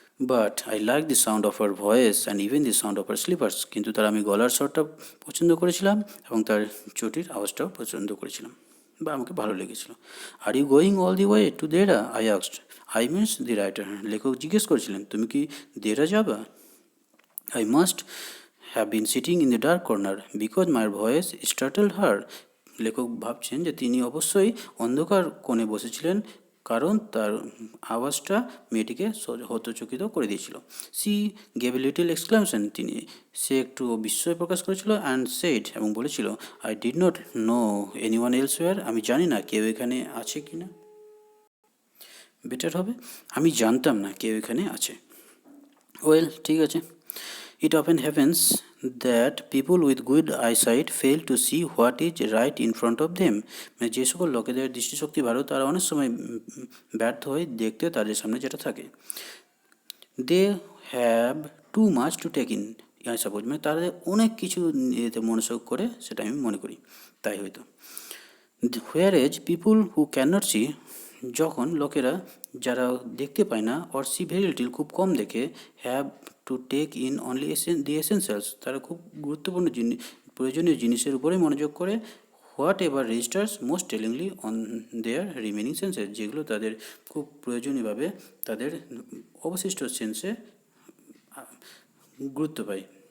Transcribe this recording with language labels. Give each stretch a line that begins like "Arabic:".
English: but I like the sound of her voice and even the sound of her slippers,
Bangla: কিন্তু তার আমি গলার স্বরটা পছন্দ করেছিলাম এবং তার চটির আওয়াজটাও পছন্দ করেছিলাম বা আমাকে ভালো লেগেছিল।
English: Are you going all the way to Dehra, I asked. I means the writer,
Bangla: লেখক জিজ্ঞেস করেছিলেন তুমি কি দেরা যাবা?
English: I must have been sitting in the dark corner because my voice startled her.
Bangla: লেখক ভাবছেন যে তিনি অবশ্যই অন্ধকার কোণে বসেছিলেন কারণ তার আওয়াজটা মেয়েটিকে হতচকিত করে দিয়েছিল।
English: she gave a little exclamation,
Bangla: সে একটু বিস্ময় প্রকাশ করেছিল।
English: and said,
Bangla: এবং বলেছিল
English: I did not know anyone elsewhere,
Bangla: আমি জানি না কেউ এখানে আছে কি না। বেটার হবে আমি জানতাম না কেউ এখানে আছে। ওয়েল, ঠিক আছে।
English: It often happens that people with good eyesight fail to see what is right in front of them.
Bangla: যে সকল লোকেদের দৃষ্টিশক্তি ভালো তারা অনেক সময় ব্যর্থ হয় দেখতে তাদের সামনে যেটা থাকে।
English: they have too much to take in, I suppose,
Bangla: তারা অনেক কিছু এতে মনোযোগ করে, সেটা আমি মনে করি, তাই হয়তো।
English: whereas people who can not see,
Bangla: যখন লোকেরা যারা দেখতে পায় না,
English: or see very little,
Bangla: খুব কম দেখে,
English: have to take in only the essentials,
Bangla: তারা খুব গুরুত্বপূর্ণ প্রয়োজনীয় জিনিসের উপরে মনোযোগ করে,
English: whatever registers most tellingly on their remaining senses,
Bangla: যেগুলো তাদের খুব প্রয়োজনীয়ভাবে তাদের অবশিষ্ট সেন্সে গুরুত্ব পায়।